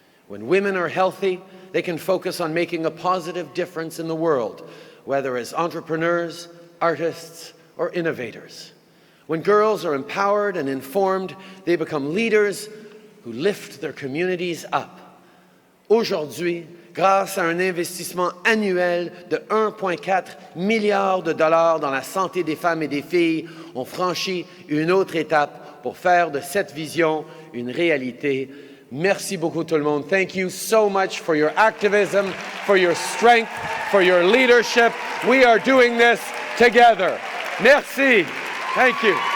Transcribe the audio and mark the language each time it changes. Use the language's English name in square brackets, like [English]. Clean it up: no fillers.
[English] When women are healthy, they can focus on making a positive difference in the world, whether as entrepreneurs, artists, or innovators. When girls are empowered and informed, they become leaders who lift their communities up. [French] Aujourd'hui, grâce à un investissement annuel de 1,4 milliard de dollars dans la santé des femmes et des filles, on franchit une autre étape pour faire de cette vision une réalité. Merci beaucoup tout le monde. [English] Thank you so much for your activism, for your strength, for your leadership. We are doing this together. [French] Merci. [English] Thank you.